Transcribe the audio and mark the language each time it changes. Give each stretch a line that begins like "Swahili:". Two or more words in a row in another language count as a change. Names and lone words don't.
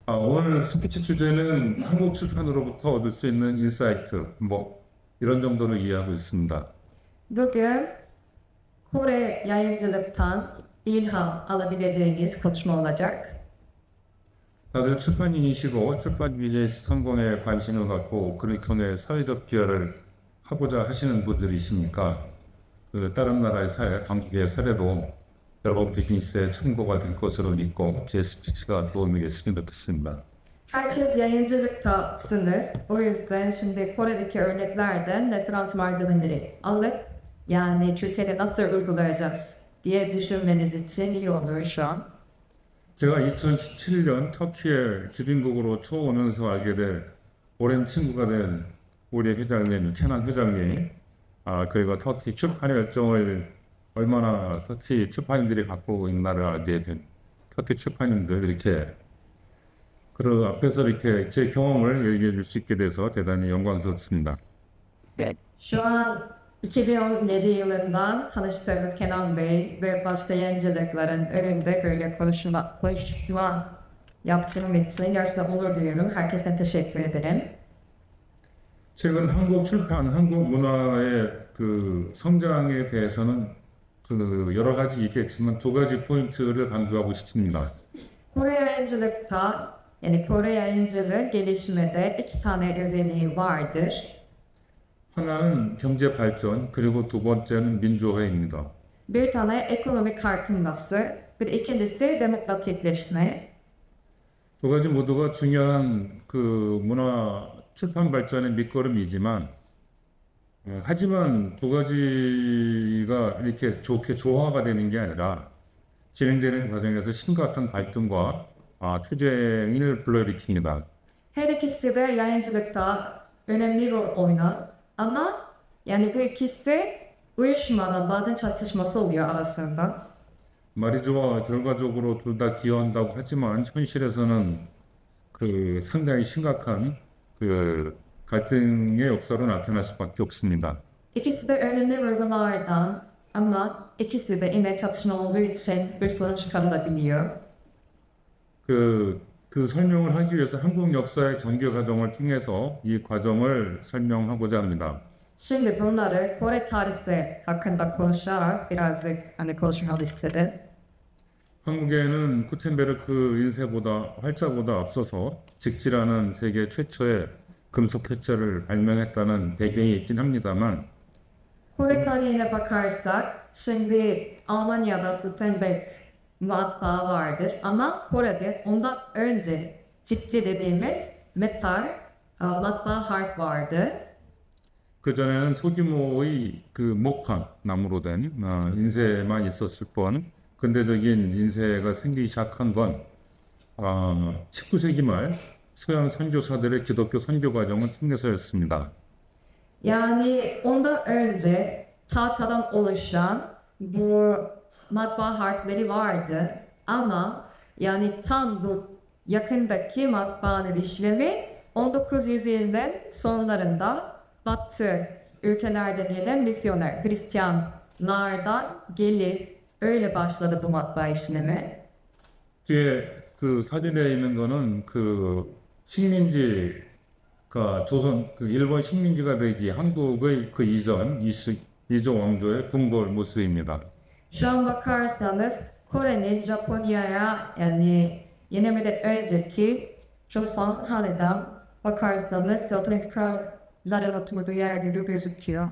Korean: 오늘 스피치 주제는 한국 출판으로부터 얻을 수 있는 인사이트, 이런 정도로 이해하고 있습니다.
Turkish: Bugün Kore yayıncılıktan ilham alabileceğiniz konuşma olacak.
Korean: 다들 출판인이시고 출판 비즈니스 성공에 관심을 갖고 그를 통해 사회적 기여를 하고자 하시는 분들이시니까 다른 나라의 사례, 한국의 사례도 여러분 비즈니스에 참고가 될 것으로 믿고 제 스피치가 도움이 됐으면 좋겠습니다.
Turkish: Herkes yayıncılıktasınız. O yüzden şimdi Kore'deki örneklerden referans malzemeleri alıp yani Türkiye'de nasıl uygulayacağız diye düşünmeniz için iyi olur şu an.
Korean: 제가 2017년 터키에 주빈국으로 초오면서 알게 될 오랜 친구가 된 우리 회장님, 캐난 회장님, 그리고 터키 출판 열정을 얼마나 터키 출판인들이 갖고 있나를 알게 된 터키 출판인들 이렇게 그 앞에서 이렇게 제 경험을 얘기해 줄 수 있게 돼서 대단히 영광스럽습니다.
Turkish: Şu an 2017 yılından tanıştığımız Kenan Bey ve başka yayıncılıkların önünde böyle konuşma yaptığım için gerçekten onur duyuyorum. Herkese teşekkür ederim.
Korean: 최근 한국 출판, 한국 문화의 성장에 대해서는 여러 가지 있겠지만 두 가지 포인트를 강조하고 싶습니다.
Turkish: Kore yayıncılıkta yani Kore yayıncılığı gelişmede iki tane özelliği vardır.
Korean: 하나는 경제 발전, 그리고 두 번째는 민주화입니다.
Turkish: Bir tane ekonomik kalkınması, bir ikincisi demokratikleşme.
Korean: 두 가지 모두가 중요한 문화 출판 발전의 밑거름이지만, 하지만 두 가지가 이렇게 좋게 조화가 되는 게 아니라 진행되는 과정에서 심각한 갈등과 투쟁을 불러일으킵니다.
Turkish: Her ikisi de yayıncılıkta önemli rol oynar. Ama yani bu ikisi uyuşmadan bazen çatışması oluyor arasında.
Korean: 말이 좋아 결과적으로 둘 다 기여한다고 하지만 현실에서는 상당히 심각한 갈등의 역사로 나타날 수밖에 없습니다.
Turkish: İkisi de önemli vurgulardan ama ikisi de yine çatışma olduğu için bir sorun çıkarılabiliyor.
Korean: 그 설명을 하기 위해서 한국 역사의 전개 과정을 통해서 이 과정을 설명하고자 합니다.
Turkish: Şimdi bunları Kore tarihi hakkında konuşarak birazcık hani konuşmak istedim.
Korean: 한국에는 구텐베르크 인쇄보다 활자보다 앞서서 직지라는 세계 최초의 금속 회자를 발명했다는 배경이 있긴 합니다만
Turkish: Kore tarihine bakarsak şimdi Almanya'da Gutenberg matbaa vardır ama Kore'de ondan önce çiftçi dediğimiz metal matbaa harf vardı.
Korean: 그전에는 소규모의 목화 나무로 된 인쇄만 있었을 뿐 근대적인 인쇄가 생기기 시작한 건 19세기 말 서양 선교사들의 기독교 선교 과정을 통해서였습니다.
Turkish: Yani ondan önce tahtadan oluşan bu matbaa harfleri vardı ama yani tam bu yakındaki matbaanın işlemi 19. yüzyılın sonlarında Batı ülkelerden gelen misyoner Hristiyanlardan gelip öyle başladı bu matbaa işlemi.
Korean: 뒤에 사진에 있는 거는 식민지가 일본 식민지가 되기 한국의 이전 이조 왕조의 궁궐 모습입니다.
Turkish: Şu an bakarsanız Kore'nin Japonya'ya yani yenilmeden önceki Joseon Hanedan bakarsanız zaten kralların oturduğu yerleri gözüküyor.